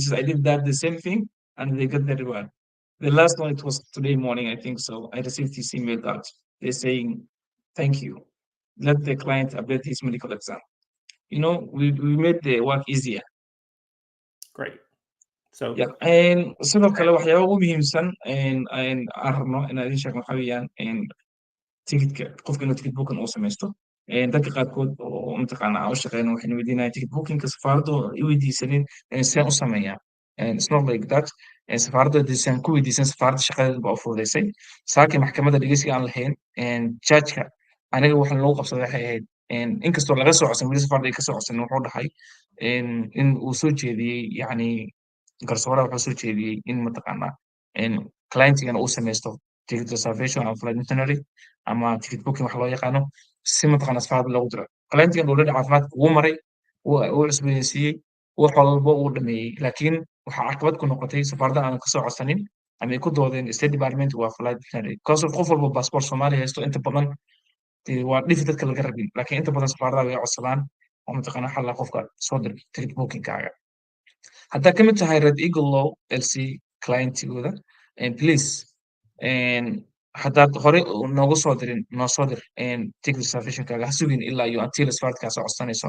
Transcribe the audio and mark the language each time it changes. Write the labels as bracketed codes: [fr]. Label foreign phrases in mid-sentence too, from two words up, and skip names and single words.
[en] I did that the same thing, and they got the reward. The last one, it was today morning, I think so. I received this email that they're saying, thank you. Let the client update his medical exam. We made the work easier. Great. So Yeah. [so] Sidoo kale waxyaaba ugu muhiimsan aan rabno inaan idin sheegno waxaa weeyaan ticketka qofka inuu [en] ticket booking [so] uu samaysto. Dadka qaarkood oo mataqaana aan u shaqeyno waxayna weydiinayaan [en] ticket bookingka [so] safaaradda i weydiisanin sidaan u sameeyaa. [en] It's not like that. [so] Safaaradda haddiisan ku weydiisan safaaradda shaqadeeda baa u fududeysay. Saakii maxkamadda dhegeysiga aan lahayn judgeka aniga waxa lagu qabsaday waxay ahayd inkastoo laga soo codsan weli safaaradda ay ka soo codsanin wuxuu dhahay in uu soo jeediyey yacni garsooraha wuxuu soo jeediyey in mataqaanaa clientigana uu samaysto [en] ticket reservation [so] ama [en] flight itinerary [so] ama [en] ticket booking [so] wax loo yaqaano si mataqaanaa safaaradda loogu diro. Clientigan already caafimaadka wuu maray, wuu cusbooneysiiyey, wax walba uu dhameeyey. Laakiin waxaa caqabad ku noqotay safaaradda aanan ka soo codsanin ama ay ku doodeen State Department waa [en] flight itinerary. [so] Because qof walba passport Soomaali haysto inta badan waa dhifi dadka laga rabin. Laakiin inta badan safaaradaha way codsadaan oo mataqaanaa xalla qofka soo dir ticket bookingkaaga. haddaad ka mid tahay Red Eagle Law LC clientigooda please haddaad hore noogu soo dirin noo soo dir [en] ticket reservationkaaga [so] ha sugin ilaa iyo until safaaradkaa soo codsanayso.